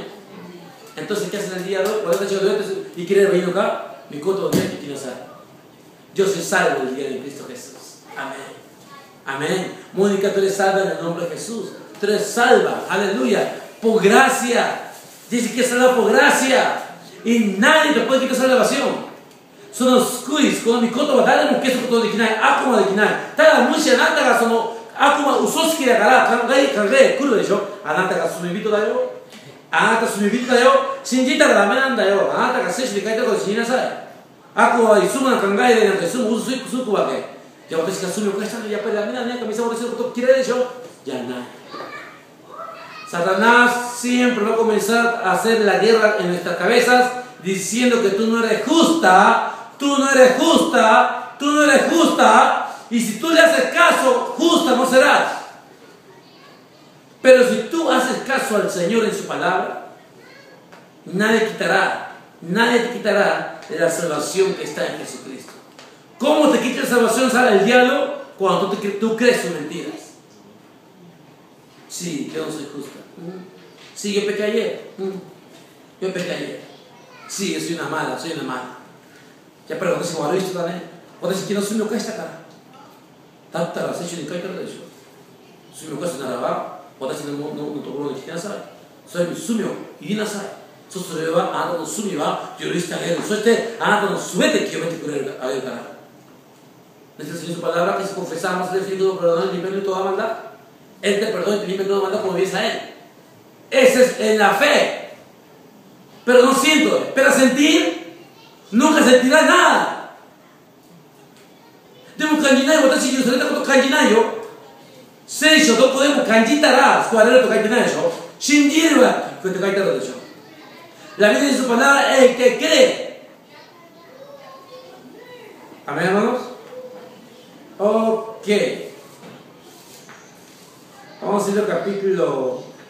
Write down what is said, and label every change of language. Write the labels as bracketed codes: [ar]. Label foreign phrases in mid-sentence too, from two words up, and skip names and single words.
[es] Entonces, ¿qué hacen el día de hoy? Cuando está y quiere venir acá, mi coto de que quiero saber. Yo soy salvo el día de Cristo Jesús. Amén. Amén. Mónica, tú eres salva en el nombre de Jesús. Tú eres salva, aleluya, por gracia. Dice que es salva por gracia. Y nadie te puede quitar salvación. [ja] その救い、この御言葉は誰も消すことができない、悪魔はできない。ただ、もしあなたがその悪魔、嘘つきだから考え来るでしょ。あなたが罪人だよ。あなた罪人だよ。信じたらダメなんだよ。あなたが聖書に書いてあることを信じなさい。悪魔は偽な考えでなんかすぐ嘘つくわけ。じゃあ私が罪を犯したのにやっぱりダメだね。神様私のこと嫌いでしょ。じゃない。 [es] Satanás siempre va a comenzar a hacer la guerra en nuestras cabezas diciendo que tú no eres justa. Tú no eres justa, tú no eres justa, y si tú le haces caso, justa no serás. Pero si tú haces caso al Señor en su palabra, nadie te quitará de la salvación que está en Jesucristo. ¿Cómo te quita la salvación, sale el diablo? Cuando tú crees sus mentiras. Sí, yo no soy justa. Sí, yo pequé ayer. Yo pequé ayer. Sí, yo soy una mala. [ja] やっぱり私が悪い人だね。私昨日罪を犯したから。だったら聖書に書いてあるでしょ。罪を犯すならば私のところに来てなさい。それに罪を言いなさい。そうすればあなたの罪は許してあげる。そしてあなたの全て清めてくれるあげるから。 [es] Necesitas su palabra que si confesamos el Espíritu perdón y limpia de toda maldad. Él te perdona y te limpia de toda maldad como ves a Él. Ese es en la fe. Pero no siento, espera sentir. Nunca sentirá nada. [ja] でも感じない。私にそれたこと感じないよ。聖書どこでも感じたら救われると書いてないでしょ。信じるわ。こうやって書いてあるでしょ。 [es] La Biblia dice su palabra el que cree. Amén, hermanos. Ok. Vamos a ir al capítulo